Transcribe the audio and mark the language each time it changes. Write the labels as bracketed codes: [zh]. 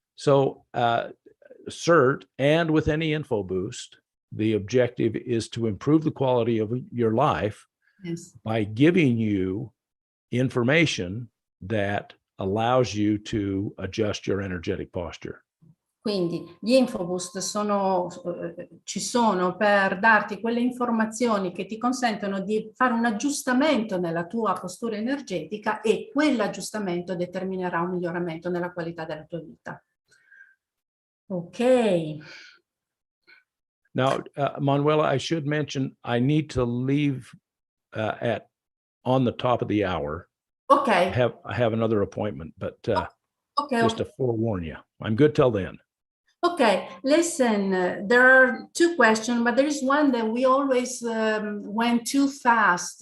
[en] So CERT, and with any info boost, the objective is to improve the quality of your life by giving you information that allows you to adjust your energetic posture. [it] Quindi gli infoboost ci sono per darti quelle informazioni che ti consentono di fare un aggiustamento nella tua postura energetica e quell'aggiustamento determinerà un miglioramento nella qualità della tua vita. [en] Ok. Now, Manuela, I should mention, I need to leave on the top of the hour. Okay. I have another appointment, but okay, just to forewarn you, I'm good till then. Okay, listen, there are two questions, but there is one that we always went too fast.